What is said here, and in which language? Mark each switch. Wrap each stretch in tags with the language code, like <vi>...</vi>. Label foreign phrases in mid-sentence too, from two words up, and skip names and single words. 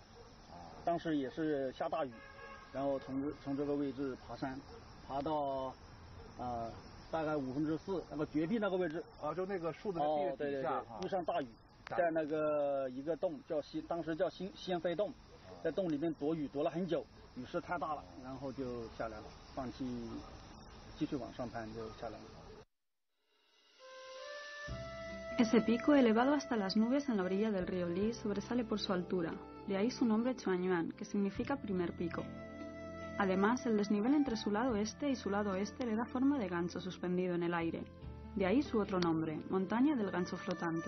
<zh>当时也是下大雨，然后从这个位置爬山，爬到大概4/5那个绝壁那个位置。啊，就那个树的那地底下，遇上大雨，在那个一个洞当时叫仙飞洞。在洞里面躲雨，躲了很久，雨势太大了，然后就下来了，放弃继续往上攀就下来了。</zh> <es>Ese pico, elevado hasta las nubes en la orilla del río Li, sobresale por su altura, de ahí su nombre Chuanyuan, que significa primer pico. Además, el desnivel entre su lado este y su lado oeste le da forma de gancho suspendido en el aire, de ahí su otro nombre, montaña del gancho flotante.</es>